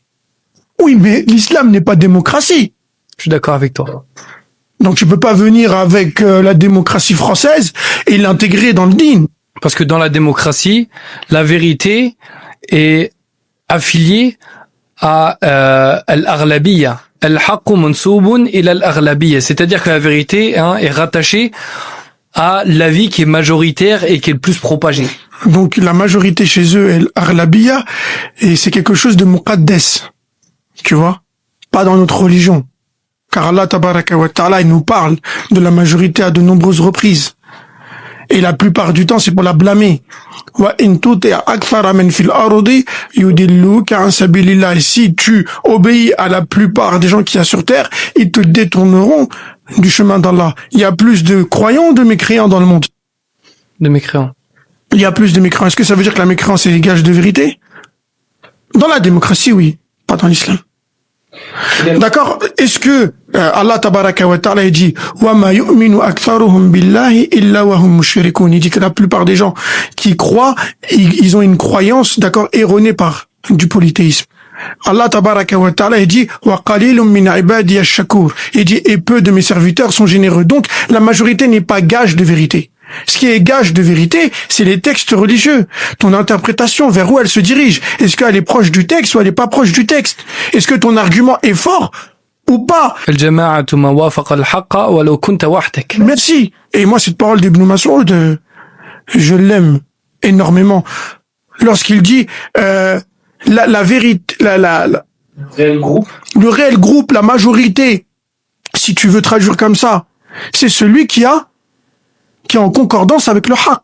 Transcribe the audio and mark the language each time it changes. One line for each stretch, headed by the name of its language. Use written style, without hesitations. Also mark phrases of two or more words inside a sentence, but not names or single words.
French: Oui, mais l'islam n'est pas démocratie. Je suis d'accord avec toi. Donc tu peux pas venir avec la démocratie française et l'intégrer dans le dîn. Parce que dans la démocratie, la vérité est affiliée à al-aghlabiyya.
Arabic: الحق منسوب إلى الأغلبية.
French: C'est-à-dire que la vérité est rattachée à l'avis qui est majoritaire et qui est le plus propagé. Donc la majorité chez eux est l'aghlabiyya et c'est quelque chose de muqaddas. Tu vois? Pas dans notre religion. Car
Arabic: الله تبارك وتعالى,
French: il nous parle de la majorité à de nombreuses reprises. Et la plupart du temps, c'est pour la blâmer.
Arabic: وإن تطع أكثر من في الأرض يضلوك عن سبيل الله.
French: Et si tu obéis à la plupart des gens qu'il y a sur terre, ils te détourneront du chemin d'Allah. Il y a plus de croyants ou de mécréants dans le monde? De mécréants. Il y a plus de mécréants. Est-ce que ça veut dire que la mécréance est gage de vérité? Dans la démocratie, oui. Pas dans l'islam. D'accord? Est-ce que
Arabic: الله تبارك وتعالى
French: il dit
Arabic: وما يؤمن أكثرهم بالله إلا وهم مشركون?
French: Il dit que la plupart des gens qui croient, ils ont une croyance, d'accord, erronée par du polythéisme.
Arabic: الله تبارك وتعالى
French: il dit
Arabic: وقليل من عبادي الشكور.
French: Il dit et peu de mes serviteurs sont généreux. Donc la majorité n'est pas gage de vérité. Ce qui est gage de vérité, c'est les textes religieux. Ton interprétation, vers où elle se dirige. Est-ce qu'elle est proche du texte ou elle n'est pas proche du texte? Est-ce que ton argument est fort ou pas?
Arabic: الجماعة ما وافق الحق ولو كنت وحدك.
French: Merci. Et moi, cette parole d'Ibn Mas'ud, je l'aime énormément. Lorsqu'il dit la vérité, le réel groupe, la majorité, si tu veux traduire comme ça, c'est celui qui est en concordance avec le haqq.